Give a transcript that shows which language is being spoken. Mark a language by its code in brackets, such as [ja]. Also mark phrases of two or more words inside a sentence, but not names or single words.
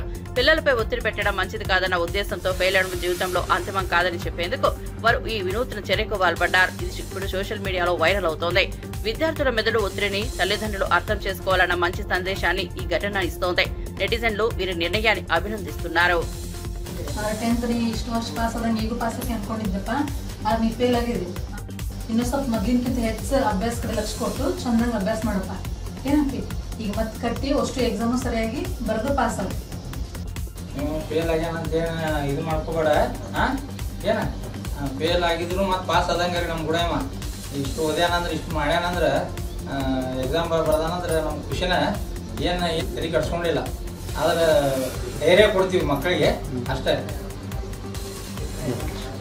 [te] పిల్లలపై ఒత్తిడి పెట్టడం మంచిది కాదన్న ఉద్దేశంతో ఫెయిల్ అవడం జీవితంలో అంతిమం కాదని చెప్పేందుకు వారు ఈ వినూత్న చర్యకు పాల్పడ్డారు. ఇది ఇప్పుడు [en] social mediaలో [te] వైరల్ అవుతోంది. విద్యార్థుల మెదడు ఒత్తిడిని తల్లిదండ్రులు అర్థం చేసుకోవాలన్న మంచి సందేశాన్ని ఈ ఘటన ఇస్తోంది. నెటిజన్లు వీరి నిర్ణయాన్ని అభినందిస్తున్నారు. [kn] 10th ಇಷ್ಟು ವರ್ಷ ಪಾಸ್ ಆದ್ರೆ ನೀಗೂ ಪಾಸ್ ಆಗಿ ಅನ್ಕೊಂಡಿದ್ದಪ್ಪ ಅದು ನೀ ಫೇಲ್ ಆಗಿದ್ವಿ ಇನ್ನೂ ಸ್ವಲ್ಪ ಮೊದಲಿನಕ್ಕಿಂತ ಹೆಚ್ಚು ಅಭ್ಯಾಸ ಕಡೆ ಲಕ್ಷ ಕೊಟ್ಟು ಚಂದಂಗೆ ಅಭ್ಯಾಸ ಮಾಡಪ್ಪ ಏನಂತಿ ಈಗ ಮತ್ತೆ ಕಟ್ಟಿ ಅಷ್ಟು ಎಕ್ಸಾಮು ಸರಿಯಾಗಿ ಬರೆದು ಪಾಸ್ ಆಗ ನೀವು ಫೇಲ್ ಆಗ್ಯಾನಂತ ಇದು ಮಾಡ್ಕೋಬೇಡ ಏನ ಫೇಲ್ ಆಗಿದ್ರು ಮತ್ತೆ ಪಾಸ್ ಆದಂಗೆ ನಮ್ಮ ಗುಡಮ್ಮ ಇಷ್ಟು ಓದ್ಯಾನಂದ್ರೆ ಇಷ್ಟು ಮಾಡ್ಯಾನಂದ್ರೆ ಎಕ್ಸಾಮ್ ಬರ್ದಾನಂದ್ರೆ ನಮ್ಮ ಖುಷಿನ ಏನು ತಲೆ ಕಟ್ಸ್ಕೊಂಡಿಲ್ಲ ಆದ್ರೆ ಧೈರ್ಯ ಕೊಡ್ತೀವಿ ಮಕ್ಕಳಿಗೆ ಅಷ್ಟೇ